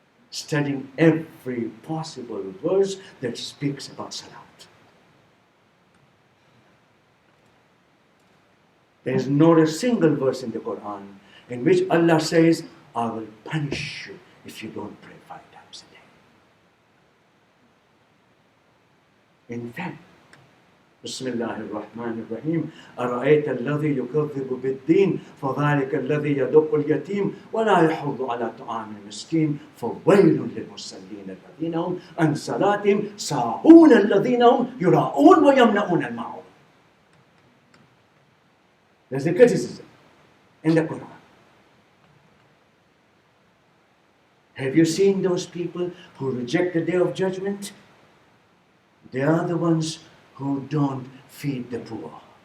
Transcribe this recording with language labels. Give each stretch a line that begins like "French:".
English: studying every possible verse that speaks about Salat. There is not a single verse in the Quran in which Allah says, I will punish you if you don't pray 5 times a day. In fact,
Arabic: Bismillahir Rahmanir Rahim, أَرَأَيْتَ الَّذِي يُكَذِّبُ بِالدِّينِ فَذَلِكَ الَّذِي يَدُقُّ الْيَتِيمِ وَلَا يَحُضُّ عَلَى طَعَامِ الْمِسْكِينِ فَوَيْلٌ لِلْمُصَلِّينَ الَّذِينَ هُمْ عَنْ صَلَاتِهِمْ سَاهُونَ الَّذِينَ هُمْ يُرَاءُونَ وَيَمْنَعُونَ الْمَاعُونَ.
English: There's a criticism in the Quran. Have you seen those people who reject the Day of Judgment? They are the ones who don't feed the poor.